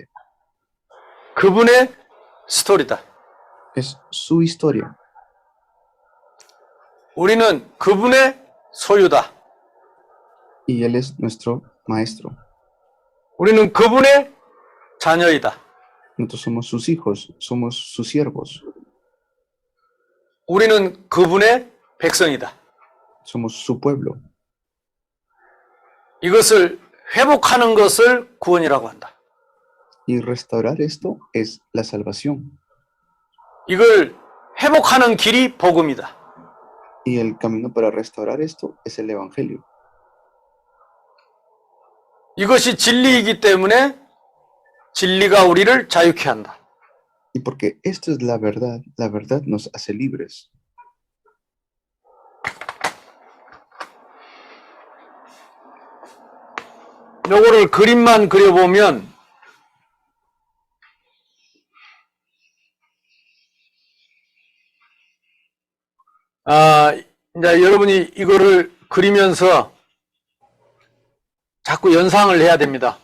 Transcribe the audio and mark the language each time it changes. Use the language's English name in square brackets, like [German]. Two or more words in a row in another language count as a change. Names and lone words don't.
[Korean] 그분의 스토리다. [Spanish] Es su historia. [Korean] 우리는 그분의 소유다. [Spanish] Y Él es nuestro maestro. [Korean] 우리는 그분의 자녀이다. [Spanish] Nosotros somos sus hijos, somos sus siervos. [Korean] 우리는 그분의 백성이다. [Spanish] Somos su pueblo. [Korean] 이것을 회복하는 것을 구원이라고 한다. [Spanish] Y restaurar esto es la salvación. [Korean] 이걸 회복하는 길이 복음이다. [Spanish] Y el camino para restaurar esto es el evangelio. [Korean] 이것이 진리이기 때문에 진리가 우리를 자유케 한다. [Spanish] Y porque esto es la verdad nos hace libres. [Korean] 요거를 그림만 그려보면 이제 여러분이 이거를 그리면서 자꾸 연상을 해야 됩니다.